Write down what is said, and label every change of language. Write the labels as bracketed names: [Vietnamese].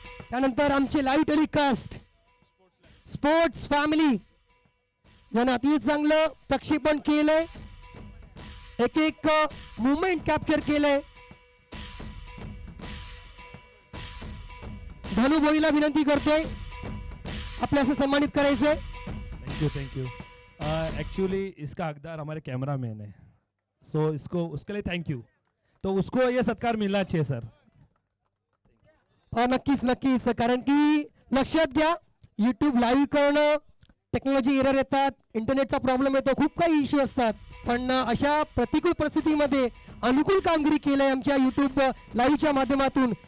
[Marathi] त्यानंतर आमचे live telecast sports family ज्यानं अति चांगलं प्रक्षेपण केलंय, एक मुवमेंट कॅप्चर केलंय. धनु भोईला विनंती करतोय आपल्याला सन्मानित करायचंय. [English] Thank you. [Hindi] एक्चुअली इसका हकदार हमारे कैमरा मैन है, सो इसको उसके लिए थैंक यू. तो उसको ये सत्कार मिलना चाहिए सर. [Marathi] नक्कीच, कारण की लक्षात घ्या, यूट्यूब लाईव्ह करणं, टेक्नॉलॉजी एरर येतात, इंटरनेटचा प्रॉब्लेम येतो, खूप काही इश्यू असतात, पण अशा प्रतिकूल परिस्थितीमध्ये अनुकूल कामगिरी केलंय आमच्या यूट्यूब लाईव्हच्या माध्यमातून.